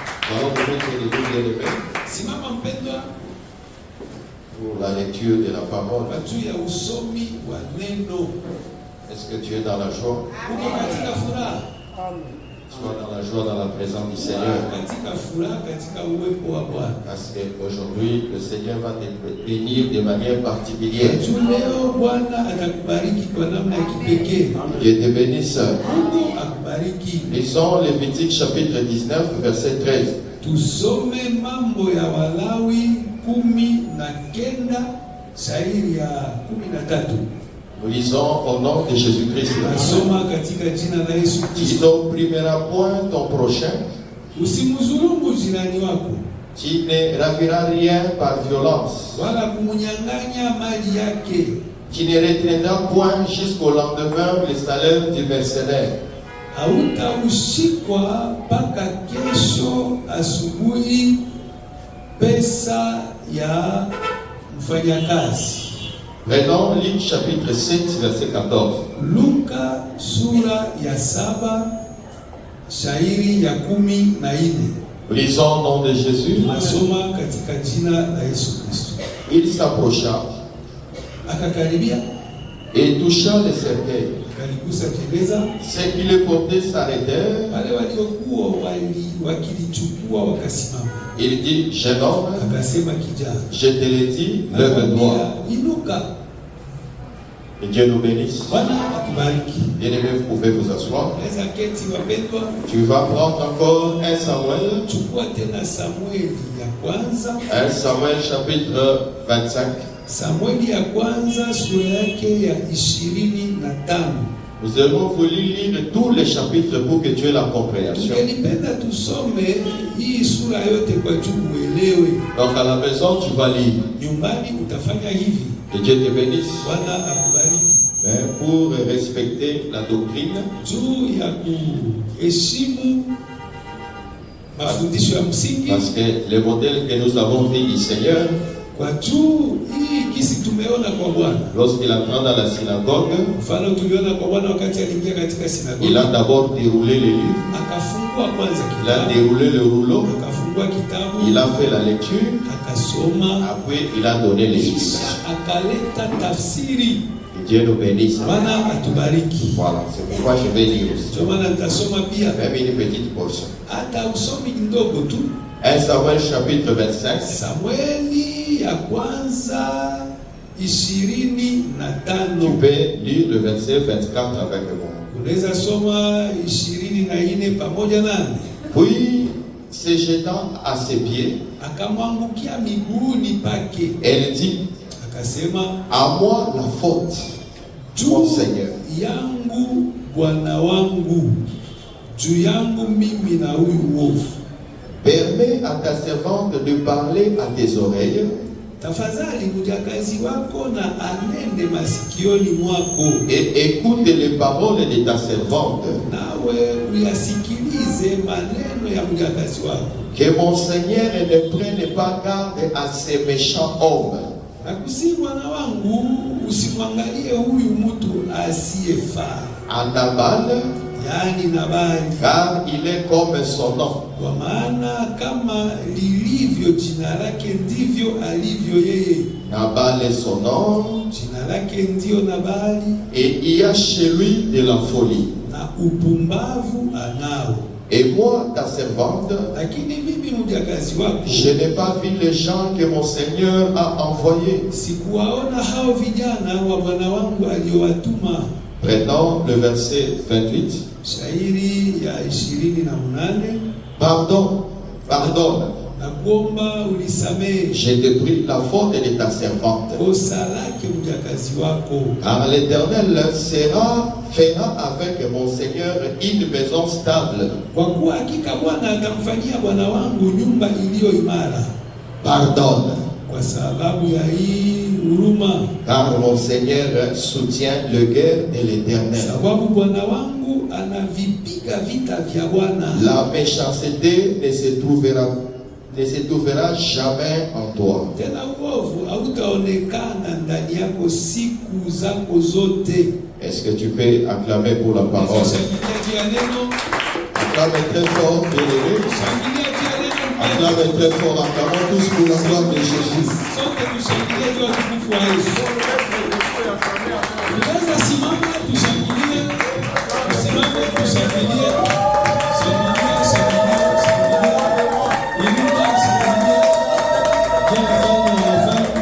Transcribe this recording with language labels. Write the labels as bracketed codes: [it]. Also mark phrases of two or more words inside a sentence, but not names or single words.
[fr] allons nous mettre debout, bien-aimés, [sw] Simama mpendwa [fr] pour la lecture de la parole. [sw] kwa juu ya usomi wa neno. [fr] Est-ce que tu es dans la joie? [sw] Uko katika furaha? [fr] Sois dans la joie, dans la présence du Seigneur. [sw] Katika furaha, katika uwepo wa Bwana. [fr] Parce qu'aujourd'hui, le Seigneur va te bénir de manière particulière. [sw] Leo Bwana atakubariki kwa namna ya kipekee. [fr] Dieu te bénisse. [sw] Mungu akubariki. [fr] Lisons Lévitique chapitre 19, verset 13. [sw] Tusome Mambo ya Walawi 19 shairi ya 13. [fr] Nous lisons au nom de Jésus-Christ. [sw] Nasoma katika jina la Yesu [fr] Tu [sw] Kristo. [fr] n'opprimeras point ton prochain. [sw] Usimdhulumu jirani wako, [fr] Tu ne raviras rien par violence. [sw] wala kumnyang'anya mali yake. [fr] Tu ne retiendras point jusqu'au lendemain le salaire du mercenaire. [sw] Hautaushikwa mpaka kesho asubuhi pesa ya mfanyakazi. [fr] Prenons Luc chapitre 7, verset 14. [sw] Luka sura ya 7 shairi ya 14. [fr] Lisons au nom de Jésus. [sw] Nasoma katika jina la Yesu Kristo. [fr] Il s'approcha [sw] Akakaribia, [fr] et toucha le cercueil. [sw] akaligusa jeneza. [fr] Ceux qui le portaient s'arrêtèrent. [sw] Wale waliokuwa wakilichukua wakasimama. [fr] Il dit, jeune homme, [sw] Akasema kijana, [fr] je te l'ai dit, lève-toi. [sw] Inuka. [fr] Et Dieu nous bénisse. [sw] Bwana atubariki. [fr] Bien-aimés, vous pouvez vous asseoir. [sw] Naweza keti wapendwa. [fr] Tu vas prendre encore 1 Samuel. [sw] Chukua tena Samueli ya kwanza. [fr] 1 Samuel chapitre 25. [sw] Samueli ya kwanza sura yake ya 25. [fr] Nous allons vous lire tous les chapitres pour que tu aies la compréhension. [sw] Tungelipenda tusome hii sura yote kwa juu uelewe. [fr] Donc à la maison, tu vas lire. [sw] Nyumbani utafanya hivi. [fr] Que Dieu te bénisse. [sw] Bwana akubariki. [fr] Mais pour respecter la doctrine, [sw] Juu ya kuheshimu mafundisho ya msingi, [fr] parce que le modèle que nous avons vu du Seigneur, [sw] kwa juu hii kisi tumeona kwa Bwana. [fr] lorsqu'il entra dans la synagogue, [sw] Mfano tuliona kwa Bwana wakati aliingia katika sinagogi. [fr] il a d'abord déroulé les livres, [sw] Akafungua kwanza [fr] il a [sw] kitabu. [fr] déroulé le rouleau, [sw] Akafungua kitabu. [fr] il a fait la lecture, [sw] Akasoma. [fr] après il a donné l'explication. [sw] Akaleta tafsiri. [fr] Que Dieu nous bénisse. [sw] Bwana atubariki. [fr] Voilà, c'est pourquoi je vais lire aussi. [sw] Ndio maana nitasoma pia [fr] Même une petite portion. [sw] hata usomi kidogo tu. [fr] 1 Samuel chapitre 25. [sw] Samueli ya kwanza 25. [fr] Tu peux lire le verset 24 avec moi. [sw] Unaweza soma 24 pamoja nami. [fr] Puis, se jetant à ses pieds, [sw] Akamwangukia miguuni pake. [fr] elle dit, [sw] Akasema, [fr] à moi la faute, mon Seigneur. [sw] yangu Bwana wangu, juu yangu mimi na huyu uovu. [fr] Permets à ta servante de parler à tes oreilles. [sw] Tafadhali mjakazi wako na anende masikioni mwako, [fr] Et écoute les paroles de ta servante. [sw] nawe uyasikilize maneno ya mjakazi wako. [fr] Que mon Seigneur ne prenne pas garde à ces méchants hommes. [sw] Nakusihi Bwana wangu, usimwangalie huyu mtu asiyefaa, [fr] À Nabal, [sw] yaani Nabali, [fr] car il est comme son nom. [sw] kwa maana kama lilivyo jina lake ndivyo alivyo yeye. [fr] Nabal est son nom, [sw] Jina lake ndiyo Nabali, [fr] et il y a chez lui de la folie. [sw] na upumbavu anao. [fr] Et moi, ta servante, [sw] Lakini mimi mjakazi wako [fr] je n'ai pas vu les gens que mon Seigneur a envoyés. [sw] sikuwaona hao vijana wa bwana wangu aliyowatuma. [fr] Prenons le verset 28. [sw] Shairi ya 28. [fr] Pardon, pardonne. [sw] Na kuomba ulisamehe [fr] Je te prie la faute de ta servante. [sw] kosa lake mjakazi wako, [fr] Car l'Éternel fera avec mon Seigneur une maison stable. [sw] kwa kuwa hakika Bwana atamfanyia bwana wangu nyumba iliyo imara. [fr] Pardonne. [sw] Kwa sababu ya hii huruma, [fr] Car mon Seigneur soutient le guerre de l'Éternel. [sw] sababu bwana wangu anavipiga vita vya Bwana. [fr] La méchanceté ne se trouvera jamais en toi. [sw] Tena uovu hautaonekana ndani yako siku zako zote. [fr] Est-ce que tu peux acclamer pour la parole? [sw] Shangilia juu ya neno. [fr] Acclame très fort, bien-aimé. [sw] Shangilia juu ya neno [fr] Acclamez très fort, acclamons tous pour la gloire de Jésus. [sw] Sote tushangilie juu ya utukufu wa Yesu. Tunaweza simama tushangilie. Tusimame tushangilie. Shangilia, shangilia, shangilia. Inuka, shangilia. Kwa mfano wa wafalme.